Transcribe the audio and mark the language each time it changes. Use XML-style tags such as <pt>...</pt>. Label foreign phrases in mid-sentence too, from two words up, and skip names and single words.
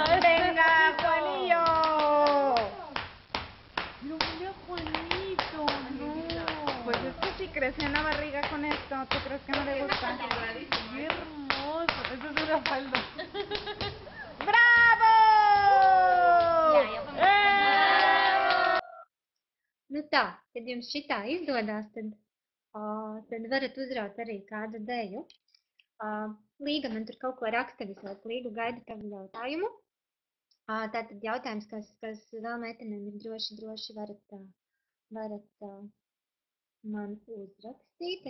<es>¡Venga, Juanillo! No, mira, Juanito, no. Pues es que si creció en la barriga con esto, ¿tú crees que no le gusta? ¡Qué hermoso! Eso es una falda. ¡Bravo!</es> <lv>Nu tā, kad jums šitā izdodās, tad varat uzraut arī kādu deju. Līga man tur kaut ko raksta visot. Līgu gaida tavu jautājumu. Tātad jautājums, kas vēl meitenēm ir droši varat man uzrakstīt.</lv>